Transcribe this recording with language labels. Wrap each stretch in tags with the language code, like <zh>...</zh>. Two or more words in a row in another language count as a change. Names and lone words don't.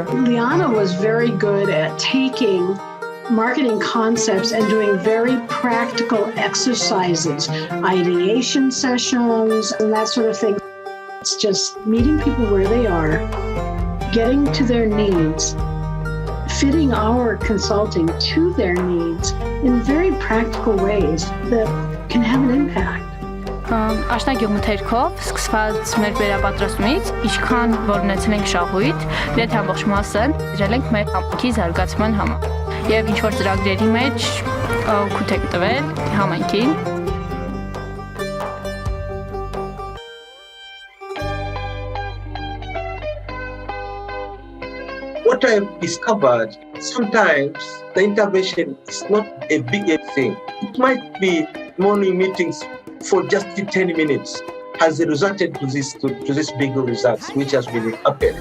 <en>Liana was very good at taking marketing concepts and doing very practical exercises, ideation sessions, and that sort of thing. It's just meeting people where they are, getting to their needs, fitting our consulting to their needs in very practical ways that can have an impact.</en> <hy>Աշնագյուղ մթերքով սկսված մեր վերապատրաստումից, ինչքան որ ունեցնենք շահույթ, դեռ ամբողջ մասը դրել ենք մեր համայնքի զարգացման համար։ Եվ ինչ որ ծրագրերի մեջ օգուտ ենք տվել համայնքին։</hy> <en>What I've discovered, sometimes the intervention is not a big thing. It might be morning meetings for just 10 minutes has resulted to this big results, which has been happening.</en>